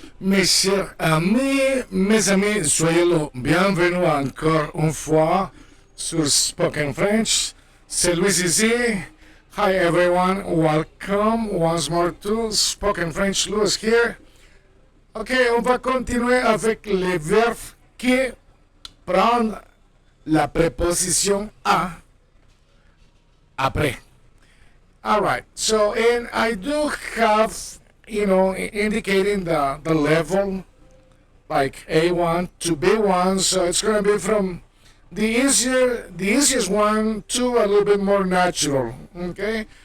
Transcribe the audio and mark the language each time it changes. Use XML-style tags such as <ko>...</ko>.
<fr>Mes chers amis, mes amis, soyez le bienvenus encore une fois sur Spoken French. C'est Louis ici.</fr> <en>Hi everyone, welcome once more to Spoken French. Louis here.</en> <fr>Ok, on va continuer avec les verbes qui prennent la préposition à après.</fr> <en>All right, so and I do have, indicating the level, like A1 to B1, so it's going to be from the easiest one to a little bit more natural, okay?</en>